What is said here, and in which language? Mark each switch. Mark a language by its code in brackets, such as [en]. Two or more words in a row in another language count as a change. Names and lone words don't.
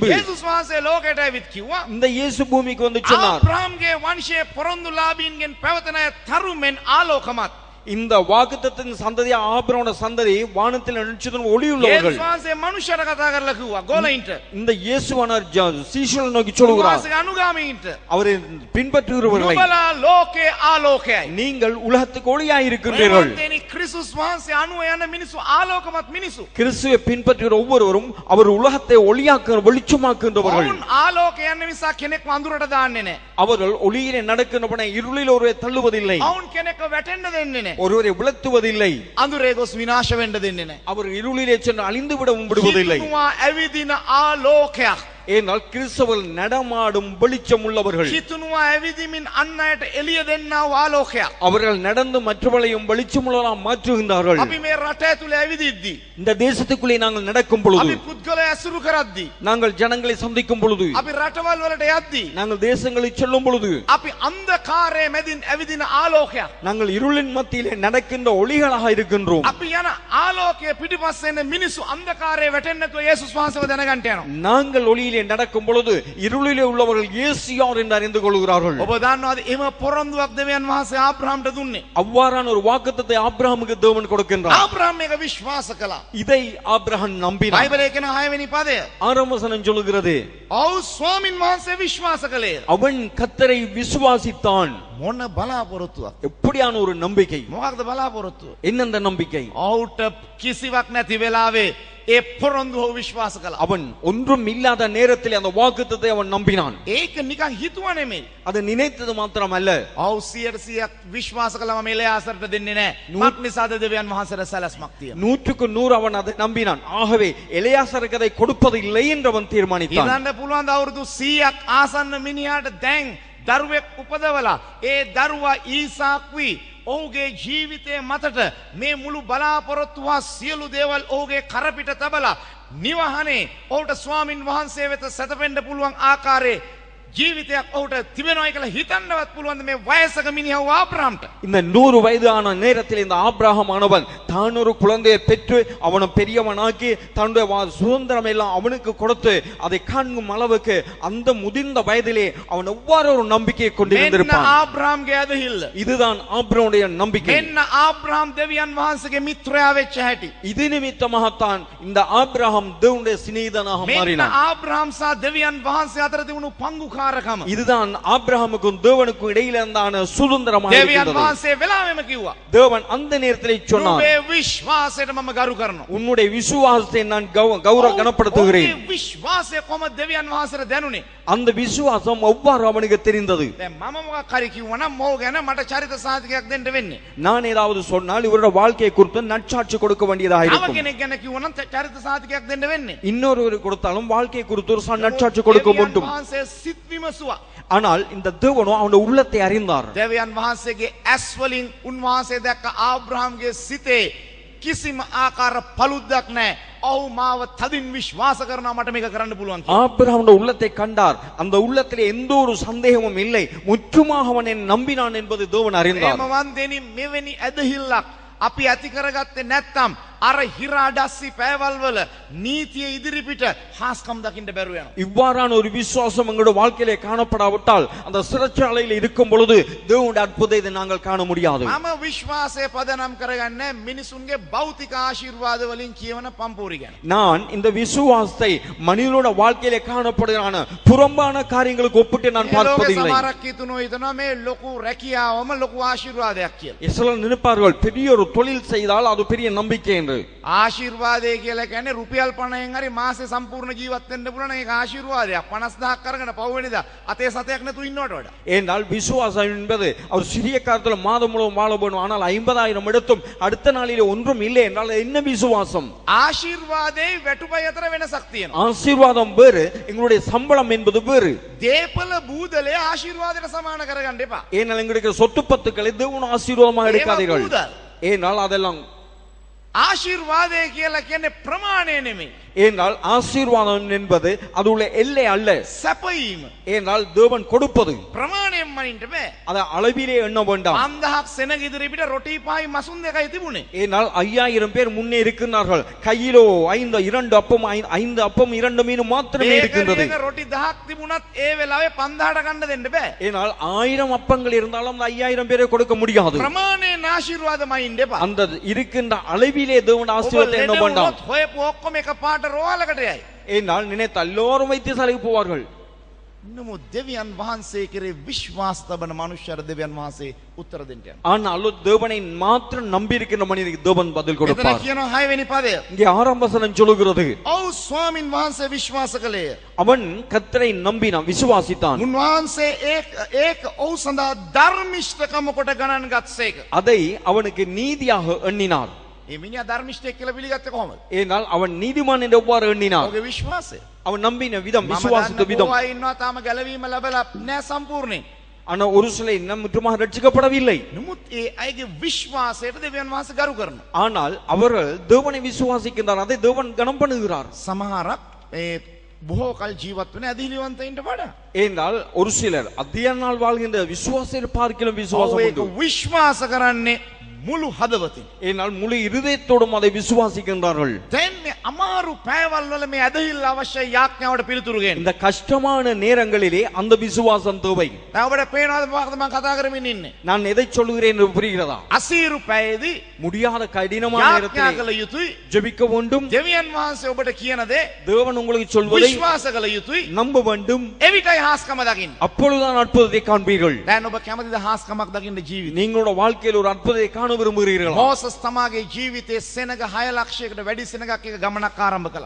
[si] යේසුස් වහන්සේ ලෝකයට ඇවිත් කිව්වා [ta] இந்த இயேசு பூமிக்கு வந்து சொன்னார், [si] ආබ්‍රහම්ගේ වංශයේ පොරොන්දු ලාභීන්ගෙන් පැවතෙන අය තරුමෙන් ආලෝකමත්. [ta] இந்த வாக்குத்தத்தத்தின் சந்ததி ஆபிரகாமோட சந்ததி வானத்தில் நிச்சயம் ஒளியுள்ளவர்கள். [si] යේසුස් වහන්සේ මනුෂ්‍යර කතා කරලා කිව්වා ගෝලයින්ට. [ta] இந்த இயேசுவானவர் சீஷர்களை நோக்கி சொல்கிறார், [si] උන්වහන්සේගේ අනුගාමීන්ට [ta] அவரை பின்பற்றுகிறவர்களை, [si] නුඹලා ලෝකේ ආලෝකයයි. [ta] நீங்கள் உலகத்துக்கு ஒளியாய் இருக்கின்றீர்கள். [si] ප්‍රේමවන්තයනි ක්‍රිස්තුස් වහන්සේ අනුව යන මිනිස්සු ආලෝකමත් මිනිස්සු. [ta] கிறிஸ்துவை பின்பற்றுகிற ஒவ்வொருவரும் அவர் உலகத்தை ஒளியாக்க வெளிச்சமாக்குகின்றவர்கள். [si] ඔවුන් ආලෝකය යන නිසා කෙනෙක්ව අඳුරට දාන්නේ නැහැ. [ta] அவர்கள் ஒளியிலே நடக்கின்றவனை இருளில் ஒருவரை தள்ளுவதில்லை, [si] ඔවුන් කෙනෙක්ව වැටෙන්න දෙන්නේ නැහැ. [ta] ஒருவரை விளத்துவதில்லை, [si] අඳුරේ ගොස් විනාශ වෙන්න දෙන්නේ නැහැ. [ta] அவர் இருளிலே சென்று அழிந்து விடவும் விடுவதில்லை. [si] හිතුවා ඇවිදින ආලෝකයක්. [ta] ஏனால் கிறிஸ்தவர்கள் நடமாடும் வெளிச்சம் உள்ளவர்கள். [si] හිතුනවා ඇවිදිමින් අන් අයට එළිය දෙන්නා වූ ආලෝකයක්. [ta] அவர்கள் நடந்து மற்றவர்களையும் வெளிச்சமுள்ளவர்களாக மாற்றுகின்றார்கள். [si] අපි මේ රට ඇතුලේ ඇවිදිද්දී [ta] இந்த தேசத்துக்குள்ளே நாங்கள் நடக்கும் பொழுது, [si] අපි පුද්ගලයා ඇසුරු කරද්දී [ta] நாங்கள் ஜனங்களை சந்திக்கும் பொழுது, [si] අපි රටවල් වලට යද්දී [ta] நாங்கள் தேசங்களுக்கு செல்லும் பொழுது, [si] අපි අන්ධකාරයේ මැදින් ඇවිදින ආලෝකයක්. [ta] நாங்கள் இருளின் மத்தியிலே நடக்கின்ற ஒளிகளாக இருக்கின்றோம். [si] අපි යන ආලෝකයේ පිටිපස්සේ එන මිනිස්සු අන්ධකාරයේ වැටෙන්නේ නැතුව යේසුස් වහන්සේව දැනගන්න යනවා. [ta] நாங்கள் ஒளியிலே நடக்கும் பொழுது இருளிலே உள்ளவர்கள் இயேசு யார் என்று அறிந்து கொள்கிறார்கள். [si] ඔබ දන්නවද එම පොරොන්දුවක් දෙවියන් වහන්සේ ආබ්‍රහම්ට දුන්නේ? [ta] அவ்வாறான ஒரு வாக்குத்தத்தை ஆபிரகாமுக்கு தேவன் கொடுக்கின்றார். [si] ආබ්‍රහම් මේක විශ්වාස කළා. [ta] இதை ஆபிரகாம் நம்பினார். [si] බයිබලයේ කියන 6 වෙනි පදය. [ta] ஆறாம் வசனம் சொல்கிறது, [si] ඔව් ස්වාමින් වහන්සේ විශ්වාස කළේ. [ta] அவன் கர்த்தரை விசுவாசித்தான். [si] මොන බලාපොරොත්තුවක්? [ta] எப்படியான ஒரு நம்பிக்கை? [si] මොකක්ද බලාපොරොත්තුව? [ta] என்ன அந்த நம்பிக்கை? [si] ඔව්ට කිසිවක් නැති වෙලාවේ ඒ පොරොන්දුව විශ්වාස කළා. [ta] அவன் ஒன்றும் இல்லாத நேரத்தில் அந்த வாக்குத்தத்தை அவன் நம்பினான். [si] ඒක නිකන් හිතුවා නෙමෙයි. [ta] அதை நினைத்தது மாத்திரமல்ல, [si] ඔව් 100% විශ්වාස කළාම මේ එලයාසරට දෙන්නේ නැහැ. මක් නිසාද දෙවියන් වහන්සේට සැලැස්මක් තියෙනවා. [ta] 100க்கு 100 அவன் அதை நம்பினான். ஆகவே எலியாசருக்கு அதை கொடுப்பதில்லை என்று அவன் தீர்மானித்தான். [si] ඉඳන්න පුළුවන් ද අවුරුදු 100ක් ආසන්න මිනිහාට දැන් දරුවෙක් උපදවලා ඒ දරුවා ඊසාක්වි ඔහුගේ ජීවිතය මතට මේ මුළු බලාපොරොත්තුවා සියලු දේවල් ඔහුගේ කරපිට තබලා නිවහනේ ඔහුට ස්වාමින් වහන්සේ වෙත සැතපෙන්න පුළුවන් ආකාරයේ ජීවිතයක් ඔහුට තිබෙනවායි කියලා හිතන්නවත් පුළුවන් මේ වයසක මිනිහව ආබ්‍රහම්ට. [ta] இந்த 100 வயதான நேரத்தில் இந்த ஆபிரகாம் ஆனவன் தான் ஒரு குழந்தையை பெற்று அவனை பெரியவனாக்கி தன்னுடைய சுதந்திரம் எல்லாம் அவனுக்கு கொடுத்து அதை காண்கும் அளவுக்கு அந்த முதிர்ந்த வயதிலே அவன் எவ்வாறு ஒரு நம்பிக்கையை கொண்டிருந்திருப்பான். [si] මෙන්න ආබ්‍රහම්ගේ ඇදහිල්ල. [ta] இதுதான் ஆபிரகாமுடைய நம்பிக்கை. [si] මෙන්න ආබ්‍රහම් දෙවියන් වහන්සේගේ මිත්‍රයා වෙච්ච හැටි. [ta] இது நிமித்தமாகத்தான் இந்த ஆபிரகாம் தேவனுடைய சிநேகிதனாக [si] මෙන්න [ta] மாறினான். [si] ආබ්‍රහම් සහ දෙවියන් වහන්සේ අතර තිබුණු පංගුකාරකම. [ta] இதுதான் ஆபிரகாமுக்கும் தேவனுக்கும் இடையில இருந்தான சுதந்திரமாக [si] දෙවියන් [ta] இருந்தது. [si] වහන්සේ වෙලාවෙම කිව්වා. [ta] தேவன் அந்த நேரத்திலே சொன்னார், [si] නුඹේ විශ්වාසයට මම ගරු කරනවා. [ta] உன்னுடைய விசுவாசத்தை நான் கௌரவ கனப்படுத்துகிறேன். [si] ඔහුගේ විශ්වාසය කොහොමද දෙවියන් වහන්සේට දැනුනේ? [ta] அந்த விசுவாசம் எவ்வாறு அவனுக்கு தெரிந்தது? [si] දැන් මම මොකක් හරි කිව්වනම් මොහු ගැන මට චරිත සාධකයක් දෙන්න වෙන්නේ. [ta] நான் ஏதாவது சொன்னால் இவருடைய வாழ்க்கையை குறித்து நற்சாட்சி கொடுக்க வேண்டியதாக [si] තව [ta] இருக்கும். [si] කෙනෙක් ගැන කිව්වනම් චරිත සාධකයක් දෙන්න වෙන්නේ. [ta] இன்னொருவர் கொடுத்தாலும் வாழ்க்கையை குறித்து ஒரு நற்சாட்சி கொடுக்க [si] දෙවියන් [ta] வேண்டும். [si] වහන්සේ සිත් විමසුවා. [ta] ஆனால் இந்த தேவனோ அவனுடைய உள்ளத்தை அறிந்தார். [si] දෙවියන් වහන්සේගේ ඇස් වලින් උන්වහන්සේ දැක්ක ආබ්‍රහම්ගේ සිතේ කිසිම ආකාර පළුද්දක් නැහැ. ඔහු මාව තදින් විශ්වාස කරනවා මට මේක කරන්න පුළුවන් කියලා. [ta] ஆபிரகாமுடைய உள்ளத்தை கண்டார். அந்த உள்ளத்திலே எந்த ஒரு சந்தேகமும் இல்லை. முற்றுமாக அவன் என்னை நம்பினான் என்பது தேவன் அறிந்தார். [si] ප්‍රේමවන්තයනි මෙවැනි ඇදහිල්ලක් අපි ඇති කරගත්තේ නැත්නම් අර හිරාඩස්සි පෑවල් වල නීතිය ඉදිරිපිට හාස්කම් දකින්න බැරුව යනවා. [ta] இவ்வாறான ஒரு விசுவாசம் எங்களுடைய வாழ்க்கையிலே காணப்படாவிட்டால் அந்த சிறைச்சாலையில் இருக்கும் பொழுது தேவனுடைய அற்புதத்தை நாங்கள் காண முடியாது. [si] මම විශ්වාසය පදනම් කරගන්නේ මිනිසුන්ගේ භෞතික ආශිර්වාද වලින් කියවන පම්පූරි ගැන. [ta] நான் இந்த விசுவாசத்தை மனிதனோட வாழ்க்கையிலே காணப்படுகிறான புறம்பான காரியங்களுக்கு ஒப்பிட்டு நான் பார்ப்பதில்லை. [si] සමහරක් හිතනවා මේ ලොකු රැකියාවම ලොකු ආශිර්වාදයක් කියලා. [ta] சிலர் நினைப்பார்கள் பெரிய ஒரு தொழில் செய்தால் அது பெரிய நம்பிக்கை என்று. [si] ආශිර්වාදය කියලා කියන්නේ රුපියල් 50න් හරි මාසේ සම්පූර්ණ ජීවත් වෙන්න පුළුවන් ඒක ආශිර්වාදයක්. 50000ක් අරගෙන පවවෙනිදා අතේ සතයක් නැතුව ඉන්නවට වඩා. [ta] ஏனால் விசுவாசம் என்பது அவர் சிறிய காலத்தில் மாதம் முழுவதும் வாழ வேண்டும். ஆனால் 50000 எடுத்தும் அடுத்த நாளிலே ஒன்றும் இல்லை என்றால் என்ன விசுவாசம்? [si] ආශිර්වාදයේ වැටුපය අතර වෙනසක් තියෙනවා. [ta] ஆசீர்வாதம் வேறு, எங்களுடைய சம்பளம் என்பது வேறு. [si] දේපල බූදලේ ආශිර්වාදයට සමාන කරගන්න එපා. [ta] ஏனால் எங்களுக்கு சொத்து பத்துக்களை தேவன் ஆசீர்வாதமாக எடுக்காதீர்கள். [si] බූදල්. [ta] ஏனால் அதெல்லாம் [si] ආශිර්වාදය කියලා කියන්නේ ප්‍රමාණය නෙමෙයි. [ta] ஏனால் ஆசீர்வாதம் என்பது அது உள்ள எல்லை அல்ல. [si] සැපීම. [ta] ஏனால் தேவன் கொடுப்பது. [si] ප්‍රමාණයෙන් මනින්න බෑ. [ta] அதை அளவிலே எண்ண வேண்டாம். [si] 5000ක් සෙනග ඉදිරි පිට රොටි පායි මසුන් දෙකයි තිබුණේ. [ta] ஏனால் 5000 பேர் முன்னே இருக்கிறார்கள். கையிலோ 2 அப்பம் 5 அப்பம் 2 மீன் மாத்திரமே இருக்கின்றது. [si] මේක රොටි 1000ක් තිබුණත් ඒ වෙලාවේ 5000ට ගන්න දෙන්න බෑ. [ta] ஏனால் 1000 அப்பங்கள் இருந்தாலும் 5000 பேரை கொடுக்க முடியாது. [si] ප්‍රමාණයෙන් ආශිර්වාදමයි ඉන්න එපා. [ta] அந்த இருக்கின்ற அளவிலே தேவன் ஆசீர்வாதத்தை எண்ண வேண்டாம். [si] හොයපු ඔක්කොම එකපාරට රෝහලකට යයි. [ta] ஏனால் நினைத்த எல்லோரும் வைத்தியசாலைக்கு போவார்கள். [si] නමුත් දෙවියන් වහන්සේ කෙරේ විශ්වාස තබන මනුෂ්‍යර දෙවියන් වහන්සේ උත්තර දෙන්න යනවා. [ta] ஆனால் தேவனை மாத்திரம் நம்பி இருக்கிற மனிதனுக்கு தேவன் பதில் [si] එතන [ta] கொடுப்பார். [si] කියනවා 6 වෙනි පදය. [ta] இங்கே 6ஆம் வசனம் சொல்லுகிறது, [si] ඔව් ස්වාමින් වහන්සේ විශ්වාස කළේය. [ta] அவன் கர்த்தரை நம்பினான், விசுவாசித்தான். [si] උන්වහන්සේ ඒක ඔව් සඳහා ධර්මිෂ්ඨකම කොට ගණන් ගත්සේක. [ta] அதை அவனுக்கு நீதியாக எண்ணினார். [si] මේ මිනිහා ධර්මිෂ්ඨයෙක් කියලා පිළිගත්තේ කොහොමද? [ta] ஏனால் அவன் நீதிமான் என்று எவ்வாறு எண்ணினார்? [si] ඔහුගේ විශ්වාසය. [ta] அவன் நம்பின விதம், விசுவாசித்த விதம். [si] මම ඉන්නවා තාම ගැලවීම ලැබලා නැහැ සම්පූර්ණයෙන්. [ta] ஆனா ஒரு சிலை இன்னும் முற்றுமாக ரட்சிக்கப்படவில்லை. [si] නමුත් ඒ අයගේ විශ්වාසයට දෙවියන් වහන්සේ ගරු කරනවා. [ta] ஆனால் அவர்கள் தேவனை விசுவாசிக்கின்றார், அதை தேவன் கனம் பண்ணுகிறார். [si] සමහරක් මේ බොහෝ කල් ජීවත් වෙන ඇදිලිවන්තයින්ට වඩා [ta] ஏனால் ஒரு சிலர் அதிக நாள் வாழ்கின்ற விசுவாசிகள் பார்க்கிலும் விசுவாசம் [si] ඒක [ta] உண்டு. [si] විශ්වාස කරන්නේ මුළු හදවතින්. [ta] ஏனால் முழு இருதயத்தோடும் அதை விசுவாசிக்கின்றார்கள். [si] දැන් මේ අමාරු පෑවල් වල මේ ඇදහිල්ල අවශ්‍ය යාඥාවට පිළිතුරු ගන්න. [ta] இந்த கஷ்டமான நேரங்களிலே அந்த விசுவாசம் தேவை. [si] දැන් ඔබට පේනවද මොකක්ද මම කතා කරමින් ඉන්නේ? [ta] நான் எதை சொல்கிறேன் என்று புரிகிறதா? [si] අසීරු පෑයේදී [ta] முடியாத கடினமான [si] යාඥා [ta] நேரத்திலே [si] කළ යුතුයි. [ta] ஜெபிக்க வேண்டும். [si] දෙවියන් වහන්සේ ඔබට කියන දේ [ta] தேவன் உங்களுக்கு சொல்வதை [si] විශ්වාස කළ යුතුයි. [ta] நம்ப வேண்டும். [si] එවිටයි හාස්කම දකින්න. [ta] அப்பொழுதுதான் அற்புதத்தை காண்பீர்கள். [si] දැන් ඔබ කැමතිද හාස්කමක් දකින්න ජීවිතේ? [ta] நீங்களோட வாழ்க்கையில் ஒரு அற்புதத்தை காண விரும்புகிறீர்களா? [si] මෝසස් තමාගේ ජීවිතේ සෙනග 6 ලක්ෂයකට වැඩි සෙනගක් එක ගමනක් ආරම්භ කළා.